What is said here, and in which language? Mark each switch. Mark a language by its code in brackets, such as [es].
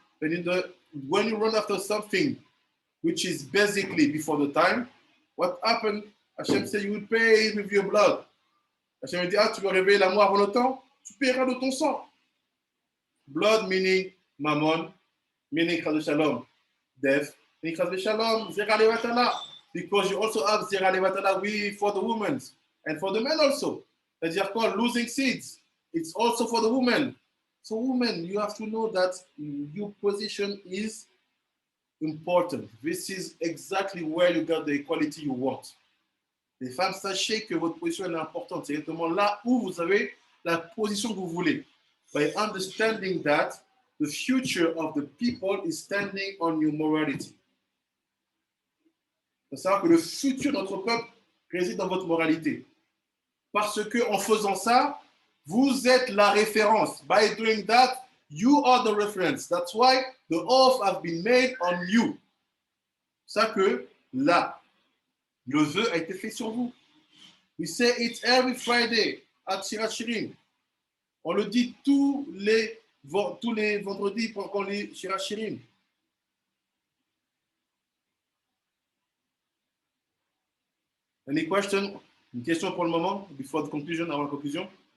[en] But when you run after something which is basically before the time, what happened? Hachem said you will pay with your blood. [fr] Hachem dit, tu veux réveiller l'amour avant le temps? Tu paieras de ton sang. [en] Blood meaning mammon, meaning chas shalom, death, meaning chas shalom, zera levatala. Because you also have zera levatala for the women and for the men also. [fr] C'est-à-dire quoi? [en] Losing seeds. It's also for the women. So women, you have to know that your position is important. This is exactly where you got the equality you want. [fr] Les femmes, sachez que votre position est importante. C'est exactement là où vous avez la position que vous voulez. [en] By understanding that the future of the people is standing on your morality. [fr] Il faut savoir que le futur de notre peuple réside dans votre moralité. Parce que en faisant ça, vous êtes la référence. [en] By doing that, you are the reference. That's why the oath has been made on you. [fr] Ça que là, le vœu a été fait sur vous. [en] We say it every Friday at Shirat Shirim. [fr] On le dit tous les vendredis pour qu'on lit Shirat Shirim. [en] Any question? [fr] Une question pour le moment, [en] before the conclusion, [fr] avant la conclusion?